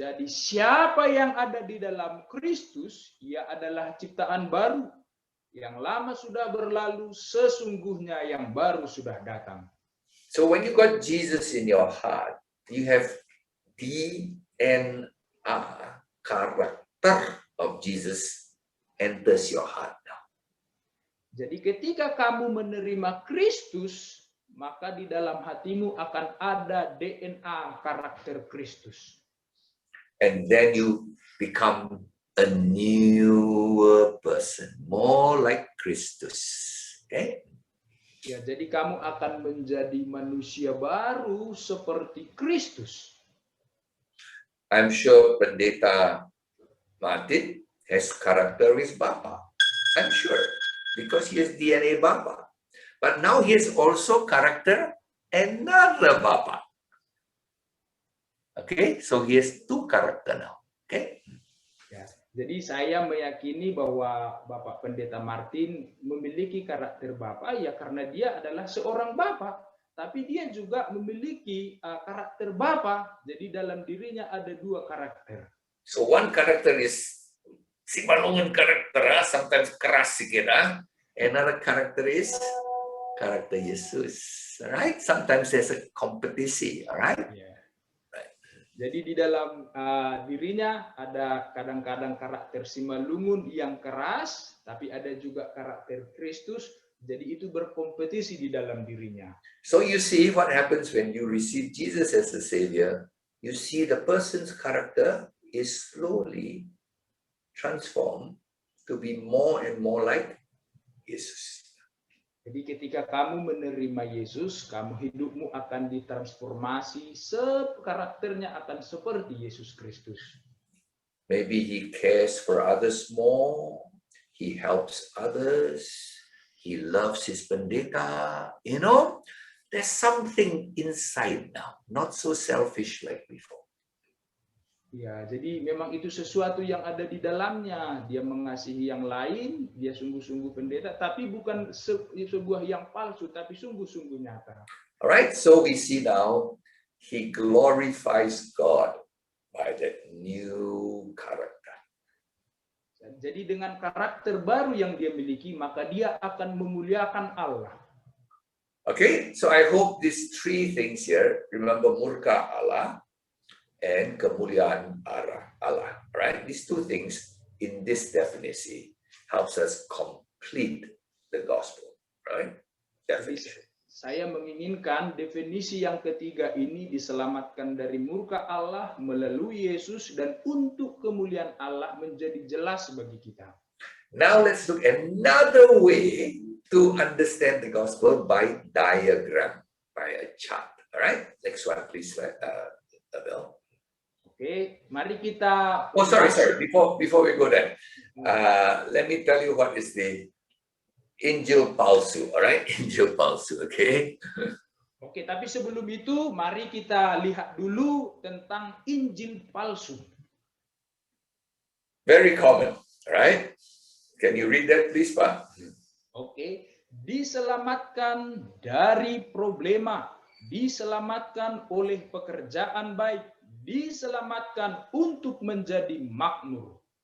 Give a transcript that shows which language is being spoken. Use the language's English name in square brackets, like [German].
[Indonesian] Jadi siapa yang ada di dalam Kristus, ia adalah ciptaan baru. Yang lama sudah berlalu, sesungguhnya yang baru sudah datang. [English] So when you got Jesus in your heart, you have DNA, character of Jesus enters your heart now. [Indonesian] Jadi ketika kamu menerima Kristus, maka di dalam hatimu akan ada DNA karakter Kristus. [English] And then you become a newer person, more like Christus. Okay? [Indonesian] Ya, jadi kamu akan menjadi manusia baru seperti Kristus. [English] I'm sure Pendeta Martin has character with Bapa. I'm sure, because he has DNA Bapa. But now he has also character another Bapa. Okay, so he has two character now. Okay. [Indonesian] Ya, jadi saya meyakini bahwa Bapak Pendeta Martin memiliki karakter Bapa ya karena dia adalah seorang Bapa, tapi dia juga memiliki karakter Bapa. Jadi dalam dirinya ada dua karakter. [English] So one character is si malungan karakter, sometimes keras sikit. Another character is karakter Yesus. Alright, sometimes there's a competition. Alright. [Indonesian] Yeah. Jadi di dalam dirinya ada kadang-kadang karakter Simalungun yang keras, tapi ada juga karakter Kristus. Jadi itu berkompetisi di dalam dirinya. [English] So you see what happens when you receive Jesus as the Savior. You see the person's character is slowly transformed to be more and more like Jesus. [Indonesian] Jadi ketika kamu menerima Yesus, hidupmu akan ditransformasi, karakternya akan seperti Yesus Kristus. [English] Maybe he cares for others more, he helps others, he loves his pendeta. There's something inside now, not so selfish like before. [Indonesian] Ya, jadi memang itu sesuatu yang ada di dalamnya. Dia mengasihi yang lain, dia sungguh-sungguh pendeta, tapi bukan sebuah yang palsu, tapi sungguh-sungguh nyata. [English] All right, so we see now he glorifies God by that new character. [Indonesian] Jadi dengan karakter baru yang dia miliki, maka dia akan memuliakan Allah. [English] Okay, so I hope these three things here, remember murka Allah and kemuliaan Allah, right? These two things in this definition helps us complete the gospel, right? Definition. [Indonesian] Saya menginginkan definisi yang ketiga ini diselamatkan dari murka Allah melalui Yesus dan untuk kemuliaan Allah menjadi jelas bagi kita. [English] Now let's look at another way to understand the gospel by diagram, by a chart. All right, next one, please, Abel. [Indonesian] Oke, mari kita. [English] Oh, sorry. Before we go there, let me tell you what is the Injil palsu. All right, Injil palsu. Okay. [Indonesian] Oke, tapi sebelum itu, mari kita lihat dulu tentang Injil palsu. [English] Very common, right? Can you read that, please, Pak? [Indonesian] Oke, diselamatkan dari problema, diselamatkan oleh pekerjaan baik, diselamatkan untuk menjadi makmur.